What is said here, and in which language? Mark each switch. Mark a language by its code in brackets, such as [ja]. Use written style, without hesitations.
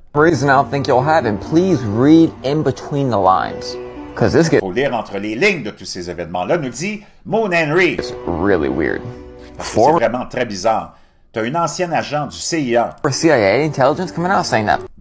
[en] Reason I don't think you'll have, and please read in between the lines. [fr] Il faut lire entre les lignes de tous ces événements-là, nous dit Moon Henry. [en] It's really weird. [fr] Parce que c'est vraiment très bizarre. Tu as une ancienne agent du CIA. [en] CIA intelligence coming out saying that.